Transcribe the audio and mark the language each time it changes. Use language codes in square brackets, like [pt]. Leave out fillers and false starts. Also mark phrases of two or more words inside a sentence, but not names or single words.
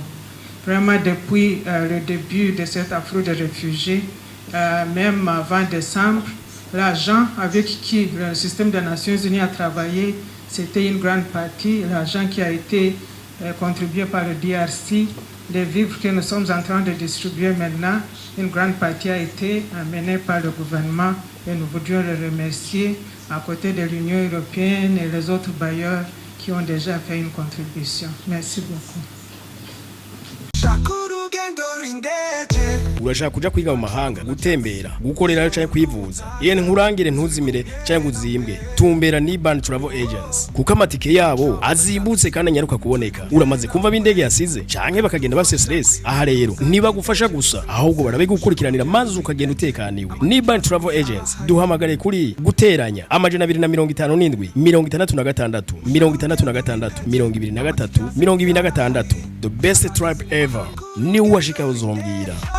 [fr] Vraiment, depuis le début de cette afflux de réfugiés, même avant décembre, l'argent avec qui le système des Nations Unies a travaillé, c'était une grande partie, l'argent qui a été contribué par le DRC, les vivres que nous sommes en train de distribuer maintenant, une grande partie a été amenée par le gouvernement et nous voudrions le remercier à côté de l'Union européenne et les autres bailleurs qui ont déjà fait une contribution. Merci beaucoup. [rn] urashaka kuja kwiga mu mahanga gutembera gukorerayo cyangwa kwivuza yene nkurangire ntuzimire cyangwa uzimbwe tumbera ni Band Travel Agents kuko amatike yabo azimbutse kandi anyaruka kuboneka uramaze kumva b'indege yasize canke bakagenda bafise stress aha rero niba gufasha gusa ahubwo barabigukurikiranira maze ukagenda utekaniwe ni Band Travel Agents duhamagare kuri guteranya amajana 257 66 66 23 [en] the best tribe ever [rn] ni uwashika uzombwira